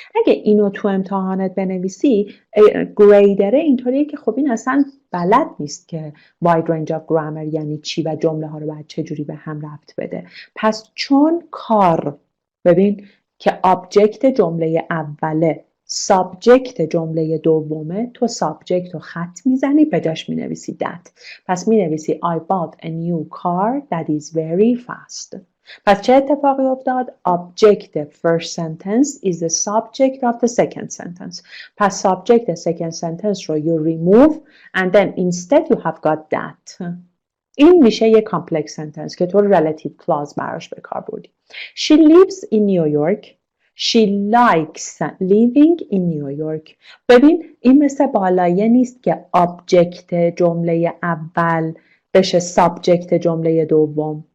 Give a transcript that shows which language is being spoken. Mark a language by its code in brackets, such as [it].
[fa] اگه اینو تو امتحانت بنویسی گریدره اینطوریه که خب این اصلا بلد نیست که [en] wide range of grammar [fa] یعنی چی و جمله ها رو باید چجوری به هم ربط بده. پس چون کار، ببین که آبجکت جمله اوله سابجکت جمله دومه، تو سابجکت رو خط میزنی به جاش مینویسی that. پس مینویسی [en] I bought a new car that is very fast. [fa] پس چه اتفاقی افتاد؟ [en] Object first sentence is the subject of the second sentence. پس subject second sentence رو you remove and then instead you have got that. [fa] این میشه یک کامپلکس سنتنس که تو relative clause براش به کار بردی. [en] She lives in New York. She likes living in New York. [fa] ببین این مثل بالایه نیست که آبجکت جمله اول بشه سابجکت جمله دوم.